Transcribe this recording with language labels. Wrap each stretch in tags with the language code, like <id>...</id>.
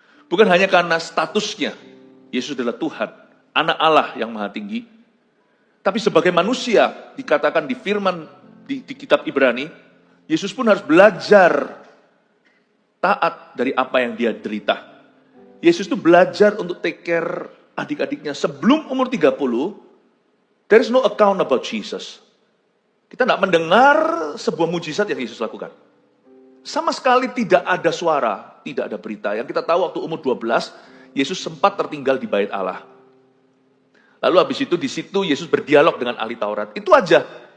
<id>Bukan hanya karena statusnya, Yesus adalah Tuhan, anak Allah yang maha tinggi. Tapi sebagai manusia, dikatakan di firman di kitab Ibrani, Yesus pun harus belajar taat dari apa yang dia derita. Yesus itu belajar untuk</id> <en>take care</en> <id>adik-adiknya. Sebelum umur 30,</id> <en>there is no account about Jesus.</en> <id>Kita tidak mendengar sebuah mujizat yang Yesus lakukan. Sama sekali tidak ada suara, tidak ada berita. Yang kita tahu waktu umur 12, Yesus sempat tertinggal di bait Allah. Lalu habis itu di situ Yesus berdialog dengan ahli Taurat. Itu aja.</id>